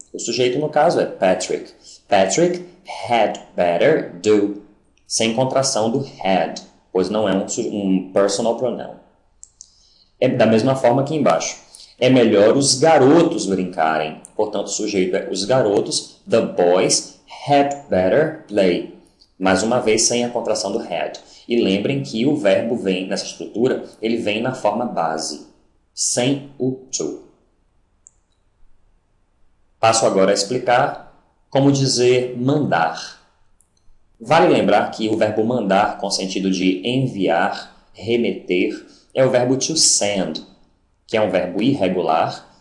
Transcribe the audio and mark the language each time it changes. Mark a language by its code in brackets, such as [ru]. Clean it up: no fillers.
[pt] O sujeito, no caso, é Patrick. [en] Patrick had better do. [pt] Sem contração do had, pois não é um personal pronoun. É da mesma forma aqui embaixo. É melhor os garotos brincarem. Portanto, o sujeito é os garotos. [en] The boys had better play. [pt] Mais uma vez, sem a contração do had. E lembrem que o verbo vem, nessa estrutura, ele vem na forma base, sem o to. Passo agora a explicar como dizer mandar. Vale lembrar que o verbo mandar, com sentido de enviar, remeter, é o verbo to send, que é um verbo irregular.